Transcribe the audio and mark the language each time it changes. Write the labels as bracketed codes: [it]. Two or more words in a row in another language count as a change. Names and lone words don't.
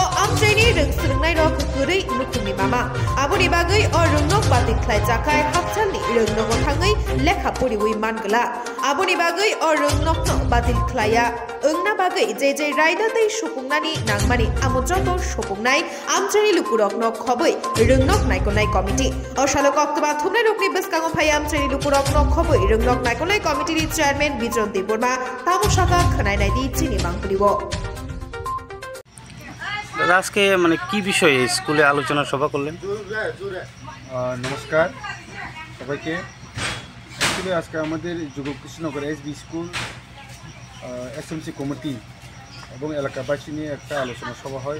[trp] आमट्रेनि रोंस्रोंनाय रक गुरै नुकुमनि मामा आबनि बागै अ रंगनक बातिल ख्लायजाखाय हाबसालनि रंगनक थाङै लेखा पढिवै मानगला आबनि बागै अ रंगनकनो बातिल ख्लाया ओंना बागै जे रायदातै सुपुंनानि नांमानि आमोजत सुपुंनाय आमट्रेनि लुकुरकनो खबै रंगनक नायकनाय कमिटि अशालक अक्टोबर थुमनाय रकनि बेसकांगो फाय आमट्रेनि लुकुरकनो खबै रंगनक नायकनाय कमिटिनि चेयारमैन बिजन देबबर्मा तामुशाखा खनायनायदि चिनि मांगलिबो [bn] আজকে মানে কি বিষয়ে স্কুলে আলোচনা সভা করলেন? নমস্কার সবাইকে। অ্যাকচুয়ালি আজকে আমাদের যুগল কৃষ্ণনগর এসবি স্কুল এসএমসি কমিটি এবং এলাকাবাসী নিয়ে একটা আলোচনা সভা হয়।